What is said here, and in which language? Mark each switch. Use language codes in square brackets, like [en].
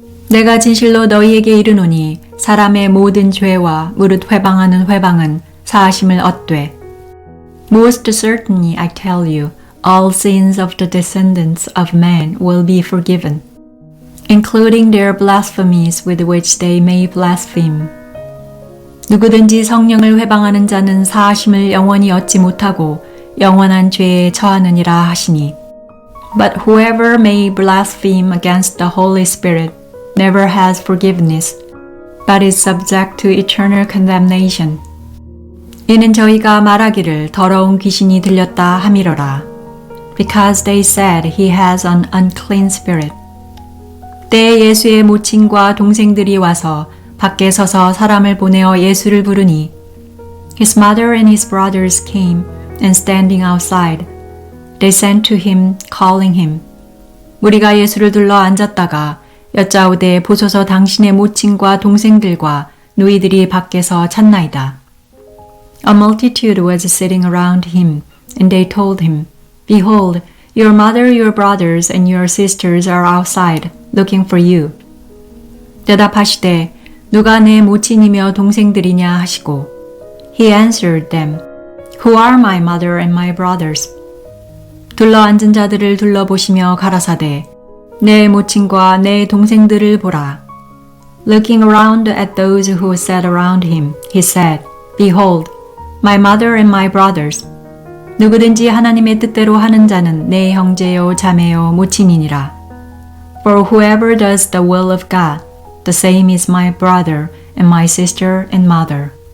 [ko] 내가 진실로 너희에게 이르노니 사람의 모든 죄와 무릇 회방하는 회방은 사하심을 얻되. [en] Most certainly I tell you, all sins of the descendants of man will be forgiven, including their blasphemies with which they may blaspheme. [ko] 누구든지 성령을 회방하는 자는 사하심을 영원히 얻지 못하고 영원한 죄에 처하느니라 하시니. [en] But whoever may blaspheme against the Holy Spirit never has forgiveness, but is subject to eternal condemnation. [ko] 이는 저희가 말하기를 더러운 귀신이 들렸다 함이로라. [en] Because they said he has an unclean spirit. [ko] 때에 예수의 모친과 동생들이 와서 밖에 서서 사람을 보내어 예수를 부르니 [en] His mother and his brothers came, and standing outside, they sent to him, calling him. [ko] 우리가 예수를 둘러 앉았다가 여짜오되 보소서 당신의 모친과 동생들과 누이들이 밖에서 찾나이다. [en] A multitude was sitting around him, and they told him, Behold, your mother, your brothers, and your sisters are outside, looking for you. [ko] 대답하시되 누가 내 모친이며 동생들이냐 하시고 [en] He answered them, Who are my mother and my brothers? [ko] 둘러 앉은 자들을 둘러보시며 가라사대 내 모친과 내 동생들을 보라. [en] Looking around at those who sat around him, he said, Behold, my mother and my brothers. [ko] 누구든지 하나님의 뜻대로 하는 자는 내 형제요 자매요 모친이니라. [en] For whoever does the will of God, the same is my brother and my sister and mother.